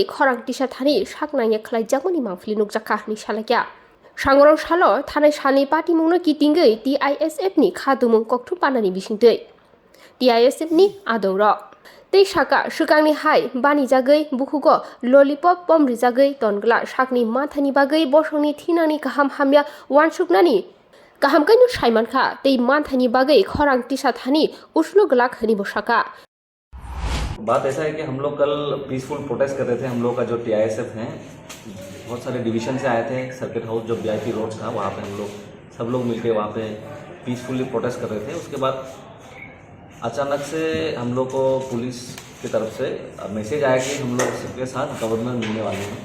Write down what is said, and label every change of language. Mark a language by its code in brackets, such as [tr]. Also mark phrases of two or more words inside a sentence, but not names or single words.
[trp] खरां टिसा थानि साकनाय खलायजागनि मावफ्लि नुकजाखा नि सालायगा सांगरं सालो थानाय सालनि पार्टी मुंनो किटिंगै TISF नि खादुमुं कक्टु पानानि बिसिंतै TISF नि आदौर तै साका सुकांनि हाय बानि जागै बुखुगो ललिपप पमरि जागै तनग्ला साकनि माथानि बागै बसंनि थिनांनि गाहाम हामिया वानसुकनानि गाहाम कैनु साइमानखा तै माथानि बागै खरां टिसा थानि उस्लु गलाक हनि बसाका। [hi] बात ऐसा है कि हम लोग कल [en] peaceful protest [hi] कर रहे थे। हम लोग का जो TISF है बहुत सारे डिवीजन से आए थे। [en] circuit house [hi] जो [en] VIP road [hi] था वहाँ पे हम लोग सब लोग मिलके वहाँ पे [en] peacefully protest [hi] कर रहे थे। उसके बाद अचानक से हम लोग को पुलिस की तरफ से मैसेज आया कि हम लोग सबके साथ गवर्नर मिलने वाले हैं।